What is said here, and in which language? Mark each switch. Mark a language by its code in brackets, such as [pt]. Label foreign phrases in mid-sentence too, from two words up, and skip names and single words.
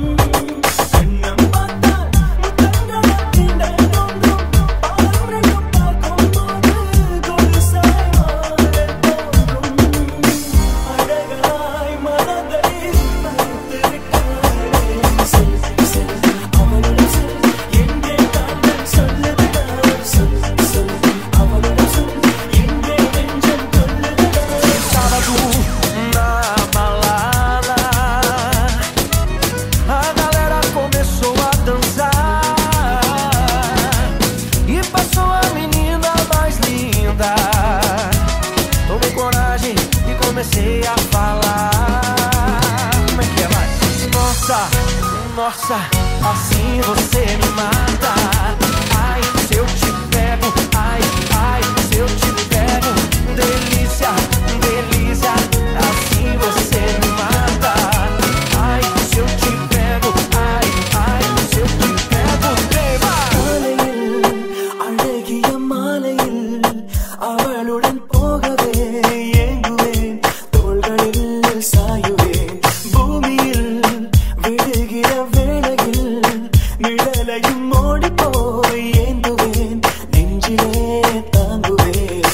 [ta] கண்ணம் பார்த்தால் முத்தங்களை தீண்ட தோன்றும், பாலரையும் பார்க்கும் போது கொலுசாய் மாறத் தோன்றும். அழகாய் மனதை மறைத்து விட்டாளே, சொல் சொல் அவளுடன் சொல் என்றே கால்கள் சொல்லுதடா, சொல் சொல் அவளுடன் சொல் என்றே நெஞ்சம் கொல்லுதடா. [pt] Sábado na balada, a galera começou a dançar e passou a menina mais linda. Tomei coragem e comecei a falar. Como é que é, vai? Nossa, nossa, assim você me mata. Ai, se eu te pego, ai, ai, se eu te pego, delícia, delícia, assim você me mata. Ai, se eu te pego, ai, ai, se eu te pego, tema. [ta] மாலையில் அழகிய மாலையில் அவளுடன் போகவே ஏங்குவேன், தோள்களில் சாயுவேன். பூமியில் விழுகிற வேளையில் நிழலையும் ஓடி போய் ஏந்துவேன், நெஞ்சிலே தாங்குவேன்.